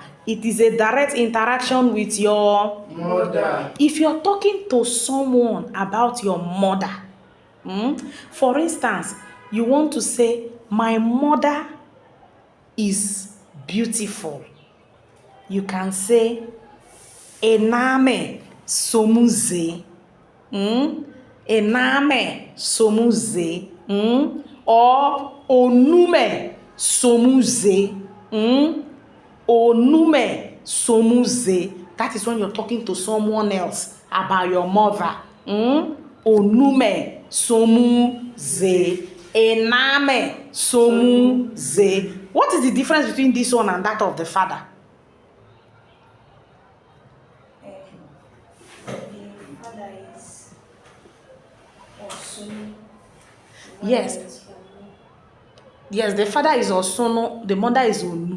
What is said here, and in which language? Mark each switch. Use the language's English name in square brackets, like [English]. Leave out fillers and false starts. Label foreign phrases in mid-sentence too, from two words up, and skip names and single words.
[English] It is a direct interaction with your Mother. If you're talking to someone about your mother, for instance, you want to say, my mother is beautiful. You can say, [Urhobo] ename somuze. Ename somuze. Or onume somuze. Onume somuze. [English] That is when you're talking to someone else about your mother. [Urhobo] Onume somuze. Ename somuze. [English] What is the difference between this one and that of the father? The father is Osun. Yes. Yes, the father is Osono, the mother is Onu.